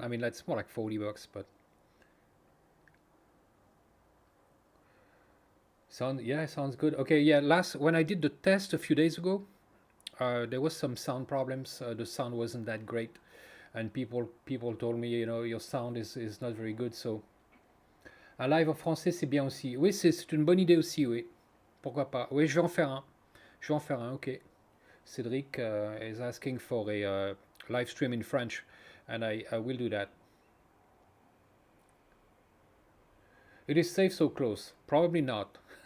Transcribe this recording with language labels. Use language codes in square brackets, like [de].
[en] I mean, that's more like $40, but sounds good. Okay, yeah. When I did the test a few days ago, there was some sound problems. The sound wasn't that great, and people told me, you know, your sound is not very good. [fr] So un live en français c'est bien aussi. Oui, c'est une bonne idée aussi. Oui, pourquoi pas. Oui, je vais en faire un. Je vais en faire un. Ok. [en] Cédric is asking for a live stream in French, and I will do that. It is safe so close. Probably not.